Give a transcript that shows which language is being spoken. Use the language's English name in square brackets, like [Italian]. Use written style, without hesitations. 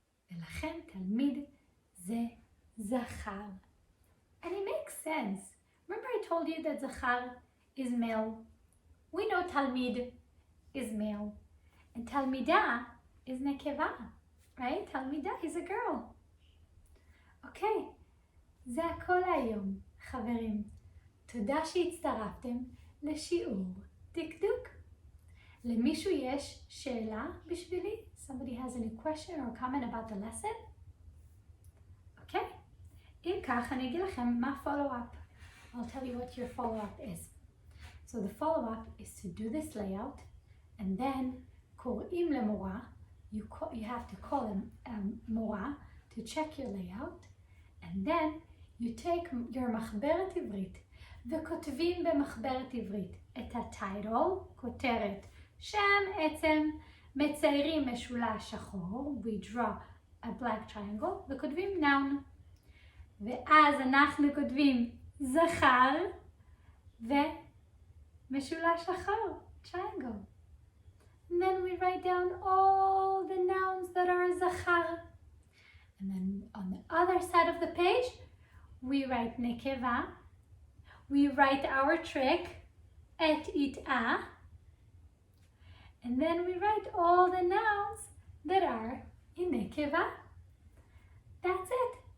[Hebrew] ולכן תלמיד זה זכר. [English] And it makes sense. Remember I told you that זכר is male. We know תלמיד is male. And תלמידה is נקבה. Right? תלמידה is a girl. [Hebrew] Okay. זה הכל היום, חברים. תודה שהצטרפתם לשיעור דקדוק. למישהו יש שאלה בשבילי? [English] Somebody has any question or comment about the lesson? Okay. [Hebrew] אם כך, אני אגיד לכם מה follow-up. [English] I'll tell you what your follow-up is. So the follow-up is to do this layout, and then [Hebrew] קוראים למורה. [English] You have to call מורה to check your layout, and then you take your [Hebrew] מחברת עברית, וכותבים במחברת עברית את הטייטל, כותרת, שם, עצם, מציירים משולש שחור, [English] we draw a black triangle, וכותבים noun. [Hebrew] ואז אנחנו כותבים זכר ומשולש שחור, triangle. [English] And then we write down all the nouns that are זכר. And then on the other side of the page, we write נקבה. We write our trick, et, it, a. And then we write all the nouns that are in נקבה. That's it.